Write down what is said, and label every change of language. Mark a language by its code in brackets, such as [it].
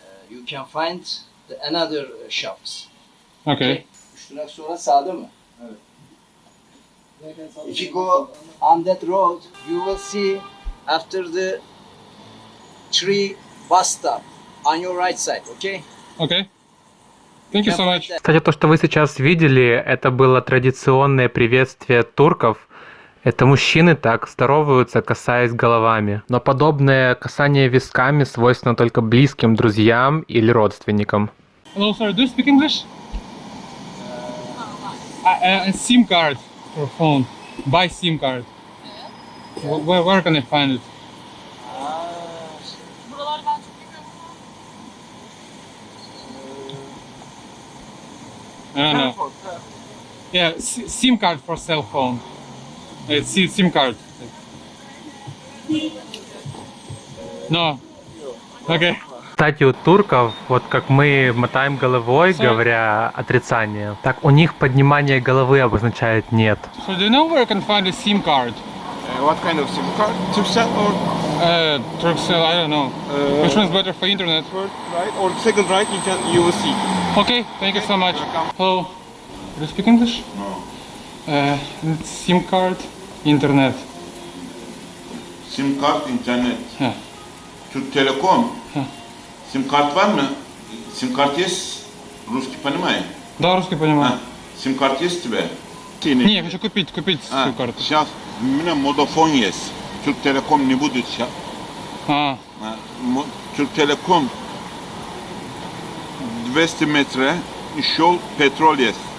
[en] You can find another shops. Okay. [tr] 3 durak sonra sağda mı? Evet. [en] If you go on that road, you will see after the 3 bus stop on your right side, okay? Okay. Thank you so much. [ru] Кстати, то, что вы сейчас видели, это было традиционное приветствие турков. Это мужчины так здороваются, касаясь головами. Но подобное касание висками свойственно только близким друзьям или родственникам. [en] Hello, sir. Do you speak English? A SIM card for phone. Buy SIM card. Where can I find it? I don't know. Yeah, SIM card for cell phone. It's SIM card. No. Okay. [ru] Кстати, у турков, вот как мы мотаем головой, говоря отрицание, так у них поднимание головы обозначает нет. [en] So do you know where I can find a SIM card? What kind of SIM card? Turkcell or Turkcell, I don't know. Which one's better for internet? first right or second right? You will see. Okay, thank you so much. Hello. Do you speak English? No. It's SIM card, internet. [tr] Sim kart internet. Heh. Türk Telekom. Sim kart var mı? [ru] Sim kart есть? Русский понимаешь? Да, русский понимаю. Sim kart есть у тебя? Не, я хочу купить SIM карту. Сейчас у меня Vodafone есть. Türk Telekom не будет сейчас. Türk Telekom 200 метров и шел petrol есть.